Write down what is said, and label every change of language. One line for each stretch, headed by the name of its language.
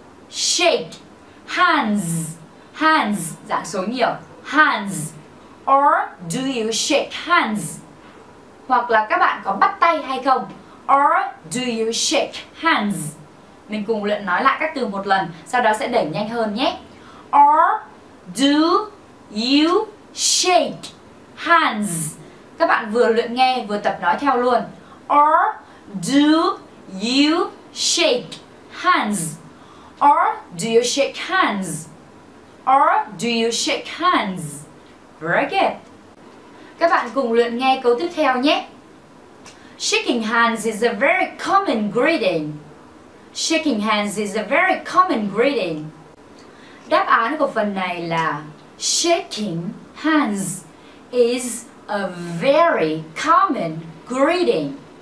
Vietnamese: Shake, hands, dạng số nhiều.
English: Hands, or do you shake hands?
Vietnamese: Hoặc là các bạn có bắt tay hay không?
English: Or do you shake hands?
Vietnamese: Mình cùng luyện nói lại các từ một lần, sau đó sẽ đẩy nhanh hơn nhé.
English: Or do you shake hands?
Vietnamese: Các bạn vừa luyện nghe vừa tập nói theo luôn.
English: Or do you shake hands? Or do you shake hands? Or do you shake hands? Very good.
Vietnamese: Các bạn cùng luyện nghe câu tiếp theo nhé.
English: Shaking hands is a very common greeting. Shaking hands is a very common greeting.
Vietnamese: Đáp án của phần này là
English: shaking hands is a very common greeting.